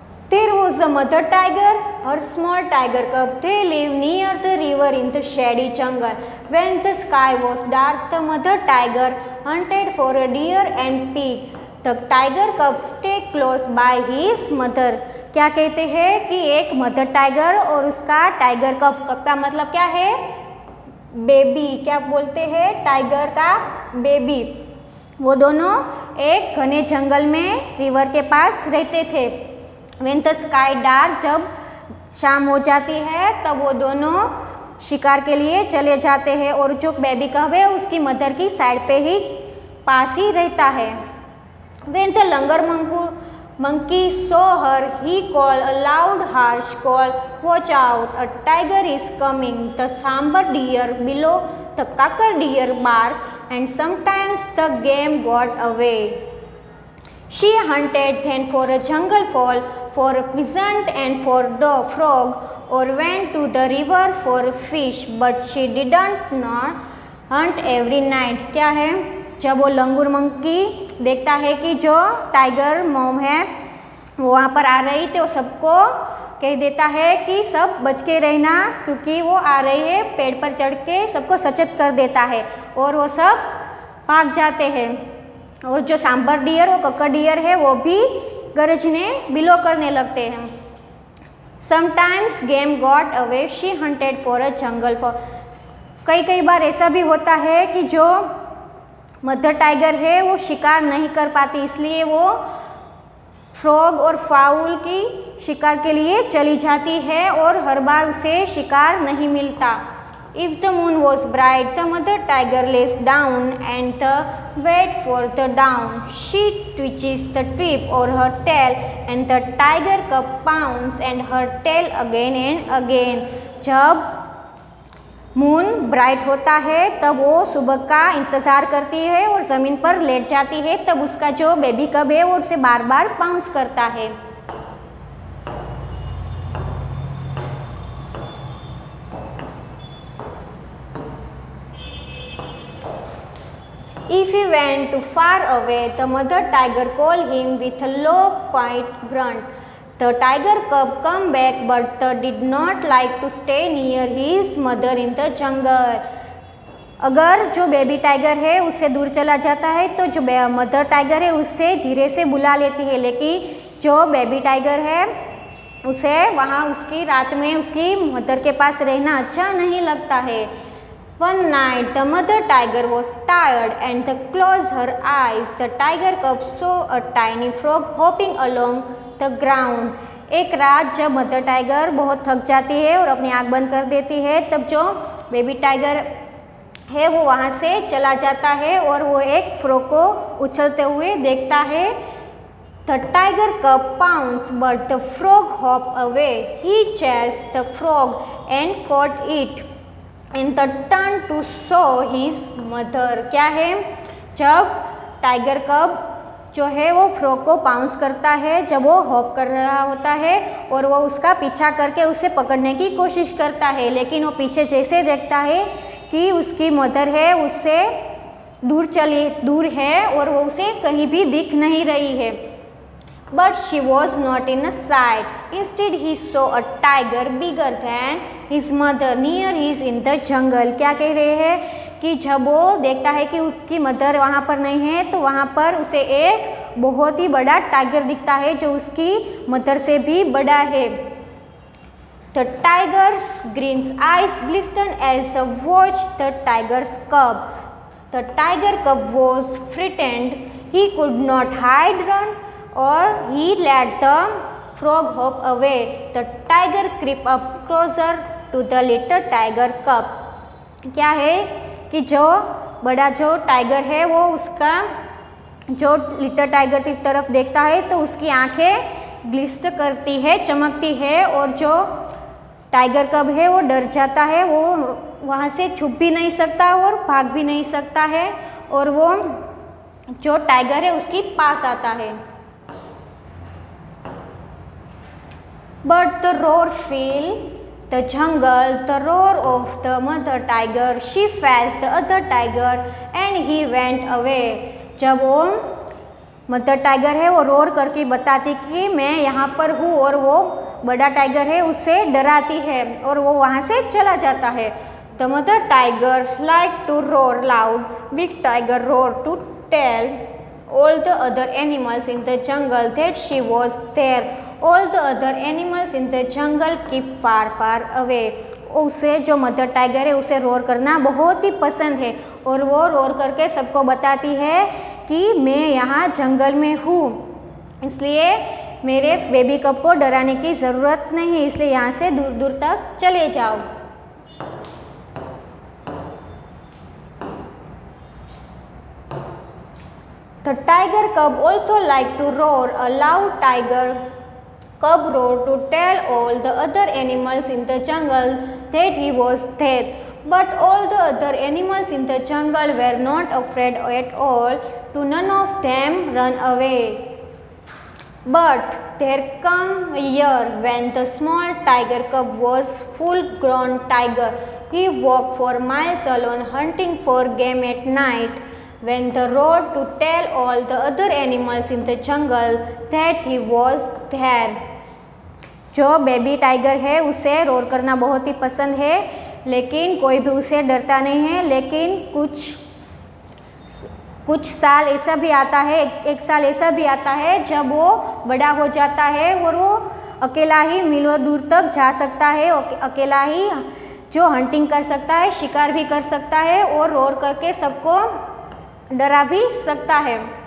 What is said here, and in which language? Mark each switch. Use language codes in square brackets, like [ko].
[en] There was a mother tiger, her small tiger cub. They lived near the river in the shady jungle. When the sky was dark, the mother tiger hunted for a deer and pig. The tiger cub stayed close by his mother. [hi] क्या कहते हैं कि एक mother tiger और उसका tiger कब। कब का मतलब क्या है? बेबी। क्या बोलते हैं? टाइगर का बेबी। वो दोनों एक घने जंगल में रिवर के पास रहते थे। [en] When the sky dark, [hi] जब शाम हो जाती है तब वो दोनों शिकार के लिए चले जाते हैं और जो बेबी कब है उसकी मदर की साइड पे ही पास ही रहता है। [en] When the younger monkey saw her, he called a loud harsh call, watch out, a tiger is coming. The sambar deer below, the cocker deer barked and sometimes the game got away. She hunted then for a jungle fowl, for a pheasant and for a frog, or went to the river for a fish, but she didn't not hunt every night. [hi] क्या है? जब वो लंगूर monkey देखता है कि जो tiger mom है वो वहाँ पर आ रही थी, वो सबको कह देता है कि सब बच के रहना क्योंकि वो आ रही है। पेड़ पर चढ़ के सबको सचेत कर देता है और वो सब भाग जाते हैं। और जो सांबर डियर, वो कक्कर डियर है, वो भी गरजने बिलो करने लगते हैं। [en] Sometimes game got away, she hunted for a jungle for. [hi] कई बार ऐसा भी होता है कि जो मदर टाइगर है वो शिकार नहीं कर पाती, इसलिए वो फ्रॉग और फाउल की शिकार के लिए चली जाती है और हर बार उसे शिकार नहीं मिलता। [en] If the moon was bright, the mother tiger lays down and wait for the dawn. She twitches the tip or her tail and the tiger cub pounds and her tail again and again. [hi] जब moon bright होता है तब वो सुबह का इंतज़ार करती है और ज़मीन पर लेट जाती है, तब उसका जो बेबी कब है वो उसे बार बार पाउंस करता है। [en] If he went too far away, the mother tiger called him with a low, quiet grunt. The tiger cub come back, but did not like to stay near his mother in the jungle. [hi] अगर जो baby tiger है उससे दूर चला जाता है तो जो मदर टाइगर है उससे धीरे से बुला लेती है, लेकिन जो बेबी टाइगर है उसे वहाँ उसकी रात में उसकी मदर के पास रहना अच्छा नहीं लगता है। [en] One night the mother tiger was tired and closed her eyes. The tiger cub saw a tiny frog hopping along the ground. [hi] एक रात जब मदर टाइगर बहुत थक जाती है और अपनी आँख बंद कर देती है, तब जो बेबी टाइगर है वो वहाँ से चला जाता है और वो एक फ्रॉग को उछलते हुए देखता है। [en] The tiger cub pounced, but the frog hopped away. He chased the frog and caught it and turned to show his mother. [hi] क्या है, जब टाइगर कब जो है वो फ्रॉग को पाउंस करता है जब वो हॉप कर रहा होता है और वो उसका पीछा करके उसे पकड़ने की कोशिश करता है, लेकिन वो पीछे जैसे देखता है कि उसकी मदर है उससे दूर है और वो उसे कहीं भी दिख नहीं रही है। [en] But she was not in sight. Instead, he saw a tiger bigger than his mother near his in the jungle. [hi] क्या कह रहे हैं कि जब वो देखता है कि उसकी मदर वहाँ पर नहीं है तो वहाँ पर उसे एक बहुत ही बड़ा टाइगर दिखता है जो उसकी मदर से भी बड़ा है। [en] The tiger's green eyes glistened as he watched the tiger's cub. The tiger cub was frightened. He could not hide, run, or he let the frog hop away. The tiger crept up closer to the little tiger cub. [hi] क्या है कि जो बड़ा जो tiger है वो उसका जो लिटिल टाइगर की तरफ देखता है तो उसकी आंखें ग्लिस्ट करती है, चमकती है, और जो टाइगर कब है वो डर जाता है, वो वहाँ से छुप भी नहीं सकता और भाग भी नहीं सकता है और वो जो टाइगर है उसके पास आता है। [en] But the roar filled the jungle, the roar of the mother tiger. She faced the other tiger and he went away. [hi] जब वो मदर टाइगर है वो रोर करके बताती कि मैं यहाँ पर हूँ और वो बड़ा टाइगर है उससे डराती है और वो वहाँ से चला जाता है। [en] The mother tiger liked to roar loud. Big tiger roared to tell all the other animals in the jungle that she was there. All the other animals in the jungle keep far far away. उसे जो mother tiger है उसे roar करना बहुत ही पसंद है और वो रोर करके सबको बताती है कि मैं यहाँ जंगल में हूँ, इसलिए मेरे बेबी कब को डराने की ज़रूरत नहीं, इसलिए यहाँ से दूर दूर तक चले जाओ। The tiger cub also liked to roar. A loud tiger cub roared to tell all the other animals in the jungle that he was there. But all the other animals in the jungle were not afraid at all. To none of them run away. But there came a year when the small tiger cub was full-grown tiger. He walked for miles alone hunting for game at night. When the roared to tell all the other animals in the jungle that he was there. [hi] जो baby tiger है उसे roar करना बहुत ही पसंद है, लेकिन कोई भी उसे डरता नहीं है। लेकिन कुछ साल ऐसा भी आता है, एक साल ऐसा भी आता है जब वो बड़ा हो जाता है और वो अकेला ही मीलों दूर तक जा सकता है, अकेला ही जो हंटिंग कर सकता है, शिकार भी कर सकता है और रोर करके सबको डरा भी सकता है।